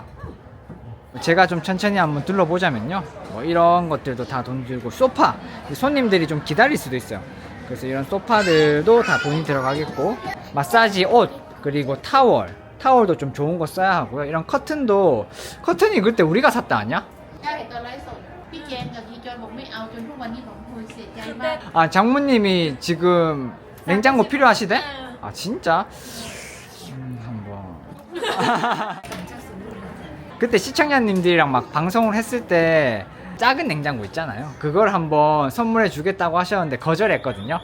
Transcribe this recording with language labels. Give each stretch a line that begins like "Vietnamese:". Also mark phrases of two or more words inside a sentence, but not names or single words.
Korean: 제가 좀 천천히 한번 둘러보자면요, 뭐 이런 것들도 다 돈 들고, 소파 손님들이 좀 기다릴 수도 있어요. 그래서 이런 소파들도 다 돈이 들어가겠고, 마사지 옷, 그리고 타월도 좀 좋은 거 써야 하고요. 이런 커튼이 그때 우리가 샀다 아니야?
Thai: ใช่ตอนไลฟ์สดพี่เจนกับยีจอยบอกไม่เอาจนทุกวันนี้ผมคุยเสียใจมาก
Korean: 아, 장모님이 지금 냉장고 필요하시대? 아, 진짜? 한번. 그때 시청자님들이랑 막 방송을 했을 때 작은 냉장고 있잖아요. 그걸 한번 선물해 주겠다고 하셨는데 거절했거든요.